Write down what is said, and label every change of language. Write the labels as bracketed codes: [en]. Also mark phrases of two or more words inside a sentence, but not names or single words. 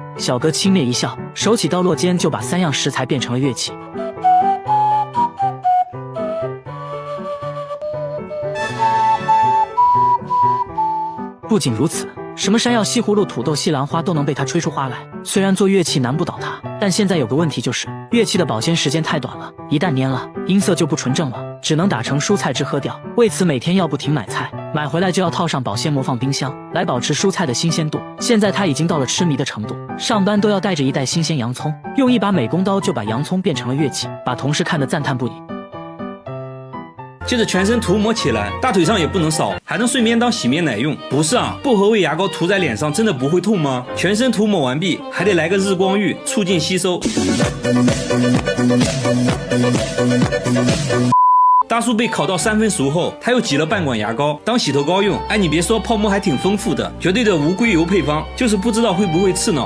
[zh] 小哥輕蔑一笑，手起刀落間就把3樣食材變成了樂器。不僅如此，什麼山药、西葫蘆、土豆、西蘭花都能被他吹出花来。虽然做樂器難不倒他，但現在有個問題，就是樂器的保鮮時間太短了，一旦蔫了，音色就不纯正了，只能打成蔬菜汁喝掉。為此每天要不停買菜，買回来就要套上保鮮膜放冰箱，来保持蔬菜的新鮮度。现在他已经到了痴迷的程度，上班都要帶着一袋新鮮洋蔥，用一把美工刀就把洋蔥變成了樂器，把同事看得讚嘆不已。接着全身塗抹起來，大腿上也不能少，還能順便當洗面奶用。不是啊，薄荷味牙膏涂在臉上真的不會痛嗎？全身塗抹完畢，還得來個日光浴，促進吸收。大叔被烤到3分熟後，他又擠了半管牙膏當洗头膏用。哎，你別說，泡沫還挺豐富的，絕對的無硅油配方，就是不知道會不會刺腦。